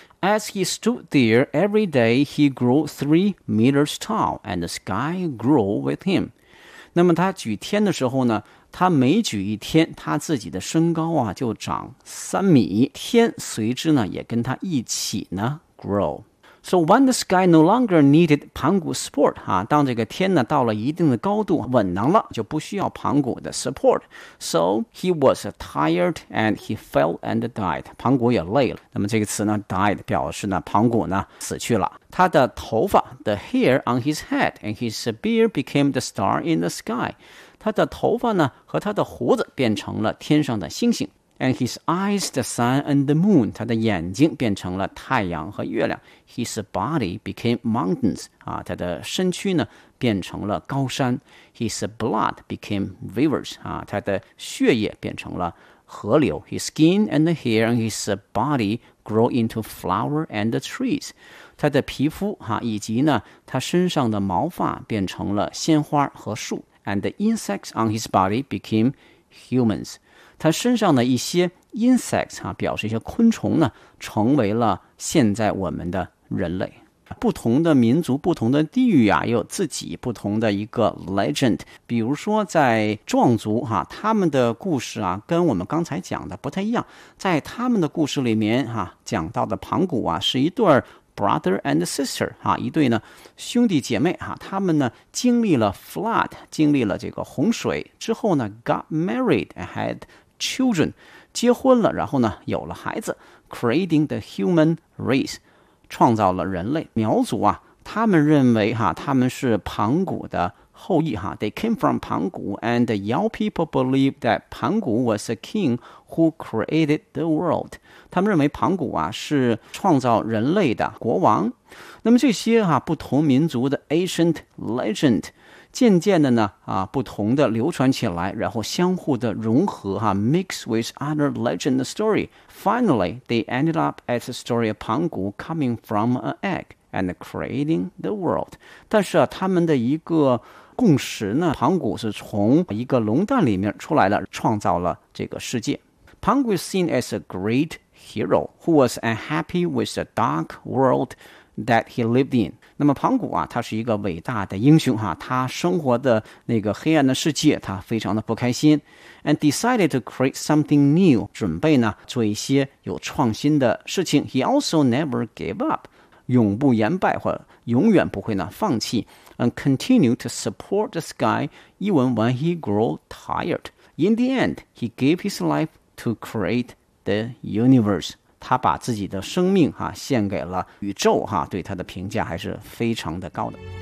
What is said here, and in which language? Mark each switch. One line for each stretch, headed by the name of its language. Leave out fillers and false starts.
English: As he stood there every day, he grew 3 meters tall, and the sky grew with him.
Chinese: 那么他举天的时候呢，他每举一天，他自己的身高啊就长3米，天随之呢也跟他一起呢 grow.
English: So when the sky no longer needed
Chinese: 盘古 support, 当这个天呢到了一定的高度稳当了，就不需要盘古的 support.
English: So he was tired and he fell and died.
Chinese: 盘古也累了。那么这个词呢 died 表示呢盘古呢死去了。他的头发
English: the hair on his head and his beard became the star in the sky.
Chinese: 他的头发呢和他的胡子变成了天上的星星。
English: And his eyes, the sun and the moon,
Chinese: 他的眼睛变成了太阳和月亮。
English: His body became mountains,
Chinese: 他的身躯呢变成了高山。
English: His blood became rivers,
Chinese: 他的血液变成了河流。
English: His skin and the hair and his body grow into flowers and the trees.
Chinese: 他的皮肤、以及呢他身上的毛发变成了鲜花和树。
English: And the insects on his body became humans.
Chinese: 他身上的一些 insects、表示一些昆虫呢成为了现在我们的人类。不同的民族不同的地域也有自己不同的一个 legend。比如说在壮族、他们的故事、跟我们刚才讲的不太一样。在他们的故事里面、讲到的盘古、是一对
English: brother and sister、
Chinese: 一对呢兄弟姐妹、他们呢经历了 flood， 经历了这个洪水之后呢
English: got married and had children，
Chinese: 结婚了，然后呢有了孩子，
English: creating the human race，
Chinese: 创造了人类。苗族、他们认为、他们是盘古的后裔哈
English: ，They came from 盘古 ，and Yao people believe that 盘古 was a king who created the world。
Chinese: 他们认为盘古啊是创造人类的国王。那么这些哈、啊、不同民族的
English: ancient legend，
Chinese: 渐渐的呢啊不同的流传起来，然后相互的融合哈、啊、，
English: mix with other legend story。 Finally, they ended up as a story of 盘古 coming from an egg。 And creating the world.
Chinese: 但是、啊、他们的一个共识呢，盘古是从一个龙蛋里面出来了，创造了这个世界。
English: 盘古 is seen as a great hero who was unhappy with the dark world that he lived in.
Chinese: 那么盘古啊，他是一个伟大的英雄哈、啊，他生活的那个黑暗的世界，他非常的不开心。
English: And decided to create something new.
Chinese: 准备呢做一些有创新的事情。
English: He also never gave up.
Chinese: 永不言败或永远不会呢放弃
English: and continue to support the sky even when he grow tired. In the end, he gave his life to create the universe.
Chinese: 他把自己的生命、啊、献给了宇宙、啊、对他的评价还是非常的高的。